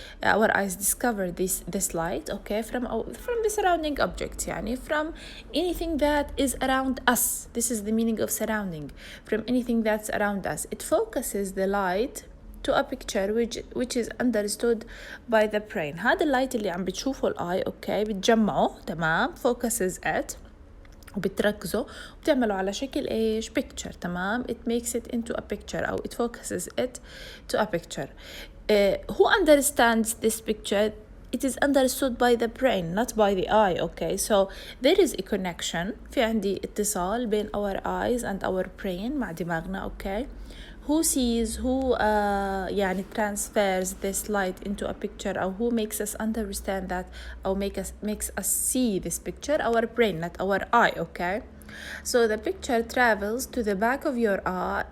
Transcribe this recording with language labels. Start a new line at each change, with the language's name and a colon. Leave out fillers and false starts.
English: Our eyes discover this light. okay, from the surrounding objects. يعني from anything that is around us. This is the meaning of surrounding. From anything that's around us, it focuses the light to a picture which is understood by the brain.
Arabic: هذا اللايت اللي عم بتشوفه الآي okay بتجمعه. تمام،
English: focuses it
Arabic: وبتركزه وبتعمله على شكل ايش؟ picture.
English: تمام، it makes it into a picture أو it focuses it to a picture. Who understands this picture? It is understood by the brain, not by the eye. okay, so there is a connection.
Arabic: في عندي اتصال بين
English: our eyes and our brain
Arabic: مع دماغنا.
English: okay, who sees, who يعني transfers this light into a picture أو who makes us understand that أو makes us see this picture? Our brain, not our eye. okay, so the picture travels to the back of your eye.